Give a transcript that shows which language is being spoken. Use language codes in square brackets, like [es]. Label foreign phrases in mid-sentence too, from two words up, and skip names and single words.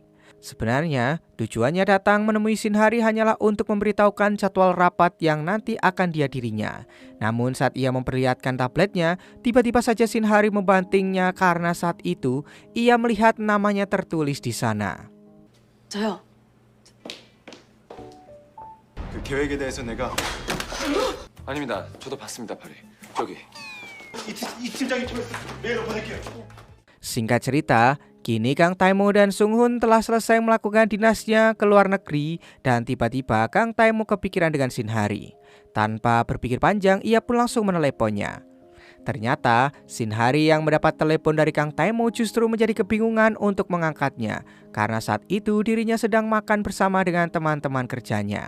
[id] Sebenarnya, tujuannya datang menemui Shin Hari hanyalah untuk memberitahukan jadwal rapat yang nanti akan dihadirinya. Namun saat ia memperlihatkan tabletnya, tiba-tiba saja Shin Hari membantingnya karena saat itu ia melihat namanya tertulis di sana. [ko] 저요. 그 계획에 대해서 내가 아닙니다. 저도 봤습니다, 파리. 저기. 이 팀장이 통해서 메일을 보낼게요. [id] Singkat cerita, kini Kang Taimo dan Sung Hun telah selesai melakukan dinasnya ke luar negeri dan tiba-tiba Kang Taimo kepikiran dengan Shin Hari. Tanpa berpikir panjang, ia pun langsung meneleponnya. Ternyata Shin Hari yang mendapat telepon dari Kang Taimo justru menjadi kebingungan untuk mengangkatnya karena saat itu dirinya sedang makan bersama dengan teman-teman kerjanya.